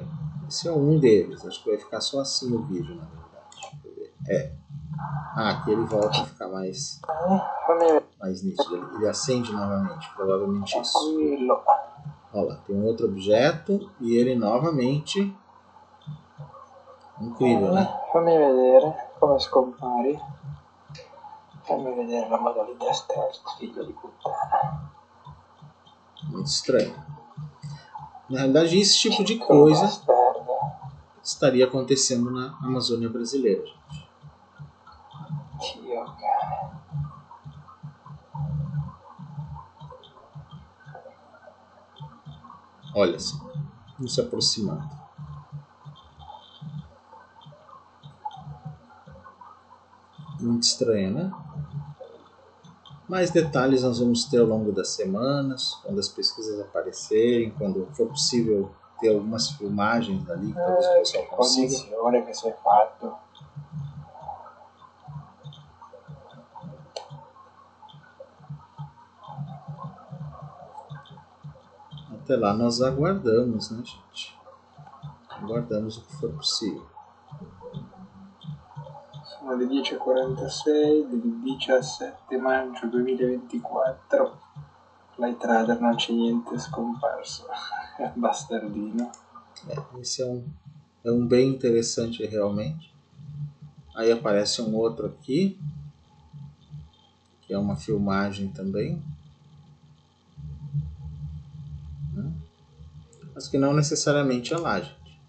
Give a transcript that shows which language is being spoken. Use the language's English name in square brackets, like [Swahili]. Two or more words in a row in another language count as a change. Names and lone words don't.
[Portuguese] Esse é um deles, acho que vai ficar só assim o vídeo, na verdade. Aqui ele volta a ficar mais nítido. Ele acende novamente, provavelmente isso. Olha lá, tem um outro objeto e ele novamente. Incrível, né? [Italian] Fammi vedere come scompari. Fammi vedere la modalità stealth, figlio di puttana. [Portuguese] Muito estranho. Na realidade, esse tipo de coisa estaria acontecendo na Amazônia brasileira, gente. [Italian] Dio cane. [Portuguese] Olha só, vamos se aproximando. Muito estranho, né? Mais detalhes nós vamos ter ao longo das semanas, quando as pesquisas aparecerem, quando for possível ter algumas filmagens dali, que talvez o pessoal consiga. [Italian] Che sei fatto. [Portuguese] Até lá nós aguardamos, né, gente? Aguardamos o que for possível. [Italian] Sono le 10:46 del 17 maggio 2024. Flight Radar non c'è niente scomparso. Bastardino. [Portuguese] Esse é um bem interessante realmente. Aí aparece um outro aqui, que é uma filmagem também. Mas que não necessariamente é lá, gente.